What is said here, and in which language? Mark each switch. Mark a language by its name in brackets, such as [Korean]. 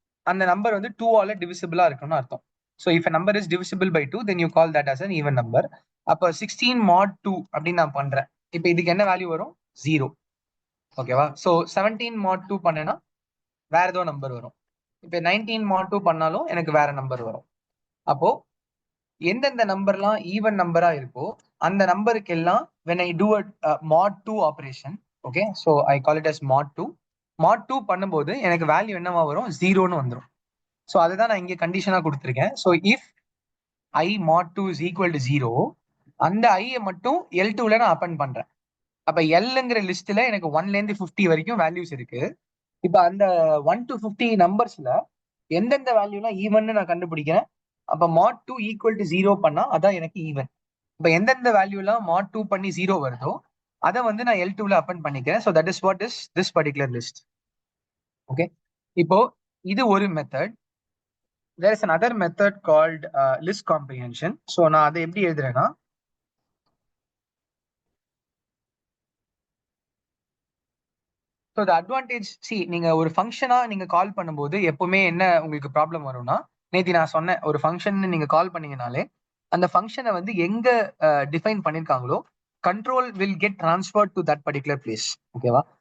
[Tamil] அந்த நம்பர் வந்து 2 ஆல டிவிசிபிளா இருக்கும்னு அர்த்தம். [English] So if number is divisible by 2 then you call that as an even number. [Tamil] அப்போ 16 mod 2 அப்படின்னு நான் பண்றேன். இப்போ இதுக்கு என்ன வேல்யூ வரும்? 0. ஓகேவா? ஸோ 17 mod 2 பண்ணேன்னா வேற ஏதோ நம்பர் வரும். இப்போ 19 mod 2 பண்ணாலும் எனக்கு வேற நம்பர் வரும். அப்போ எந்தெந்த நம்பர்லாம் ஈவன் நம்பரா இருக்கோ அந்த நம்பருக்கு எல்லாம் [English] when I do a mod 2 operation, okay, so I call it as mod 2. [Tamil] mod 2 பண்ணும்போது எனக்கு வேல்யூ என்னவா வரும்? 0ன்னு வந்துடும். ஸோ அதுதான் நான் இங்கே கண்டிஷனா கொடுத்துருக்கேன். [English] so if I mod 2 is equal to 0, [Tamil] அந்த ஐயை மட்டும் L2ல நான் அப்பன் பண்றேன். அப்ப எல்ங்கிற லிஸ்ட்ல எனக்கு 1ல இருந்து 50 வரைக்கும் வேல்யூஸ் இருக்கு. இப்ப அந்த 1 to 50 நம்பர்ஸ்ல எந்தெந்த வேல்யூலாம் ஈவன் நான் கண்டுபிடிக்கிறேன். அப்ப mod 2 ஈக்குவல் டு 0 பண்ணா அதான் எனக்கு ஈவன். இப்ப எந்தெந்த வேல்யூலாம் mod 2 பண்ணி 0 வருதோ அதை வந்து நான் L2ல அப்பன் பண்ணிக்கிறேன். [English] So that is what is this particular list. [Tamil] Okay, இப்போ இது ஒரு method. [English] there is another method called list comprehension. [Tamil] So நான் அதை எப்படி எழுதுறேன்னா, ஸோ த அட்வான்டேஜ் சி நீங்க ஒரு ஃபங்க்ஷனா நீங்க கால் பண்ணும்போது எப்பவுமே என்ன உங்களுக்கு ப்ராப்ளம் வரும்னா, நேத்தி நான் சொன்னேன் ஒரு ஃபங்க்ஷன் நீங்க கால் பண்ணீங்கனாலே அந்த ஃபங்க்ஷனை வந்து எங்க define பண்ணிருக்காங்களோ [English] Control will get transfer to that particular place. [Tamil] ஓகேவா?